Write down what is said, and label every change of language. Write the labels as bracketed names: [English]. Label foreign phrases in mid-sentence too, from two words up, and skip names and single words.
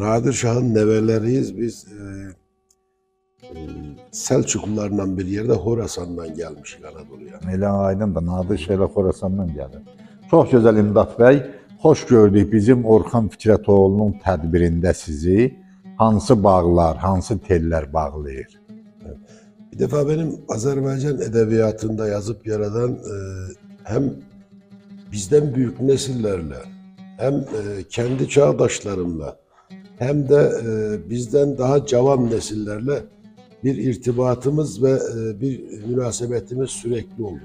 [Turkish] Nadir Şah'ın neveleriyiz. Biz Selçuklularla bir yerde Horasan'dan gelmişik Anadolu'ya. [Azerbaijani] Elə aydın da Nadir Şah ilə Xorasandan gəlir. Çox gözəl İmdad bəy. Xoş gördük bizim Orxan Fikrətoğlu'nun tədbirində sizi. Hansı bağlar, hansı tellər bağlayır? [Turkish] Bir defa benim Azerbaycan edebiyatında yazıp yaradan hem bizden büyük nesillerle hem kendi çağdaşlarımla hem de bizden daha cavan nesillerle bir irtibatımız ve bir münasebetimiz sürekli oldu.